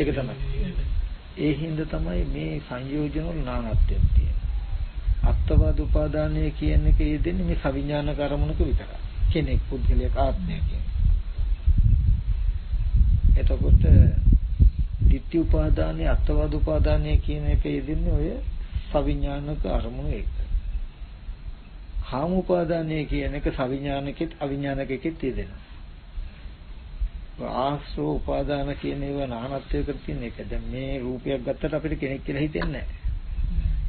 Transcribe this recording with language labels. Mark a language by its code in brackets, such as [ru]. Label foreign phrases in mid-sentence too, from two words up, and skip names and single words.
[si] ඒක තමයි. ඒ හින්දා තමයි මේ සංයෝජන වල නානත්වයක් තියෙන්නේ. අත්වාද උපාදානය කියන එක යෙදෙන්නේ මේ සවිඥානික අරමුණක විතරයි. කෙනෙක් පුද්ගලයෙක් ආත්මය කියන්නේ. එතකොට [pi] ditthi upadane attavada upadane [si] කියන එක යෙදෙන්නේ ඔය සවිඥානික අරමුණු එක. කාම උපාදානය කියන එක සවිඥානිකෙත් අවිඥානිකෙත් යෙදෙනවා. ආශ්‍රව උපාදාන කියන ඒවා නානත්වයකට තියෙන එක. දැන් මේ රූපයක් ගත්තට අපිට කෙනෙක් කියලා හිතෙන්නේ නැහැ.